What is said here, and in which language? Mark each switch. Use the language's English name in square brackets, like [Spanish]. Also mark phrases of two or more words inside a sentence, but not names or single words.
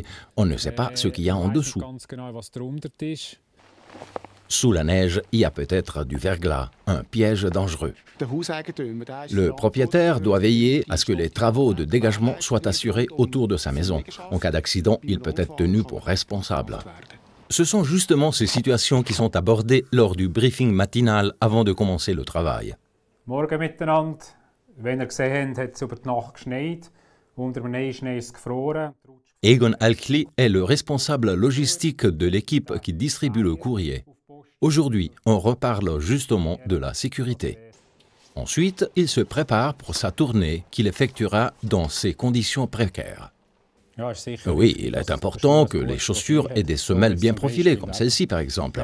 [French] On ne sait pas ce qu'il y a en dessous. Sous la neige, il y a peut-être du verglas, un piège dangereux. Le propriétaire doit veiller à ce que les travaux de dégagement soient assurés autour de sa maison. En cas d'accident, il peut être tenu pour responsable. Ce sont justement ces situations qui sont abordées lors du briefing matinal avant de commencer le travail. [German] Morgen miteinander. Wenn ihr gesehen habt, hat es über die Nacht geschneit. Unter dem Neuschnee ist gefroren. [French] Egon Alkli est le responsable logistique de l'équipe qui distribue le courrier. Aujourd'hui, on reparle justement de la sécurité. Ensuite, il se prépare pour sa tournée qu'il effectuera dans ces conditions précaires. Oui, il est important que les chaussures aient des semelles bien profilées, comme celle-ci par exemple.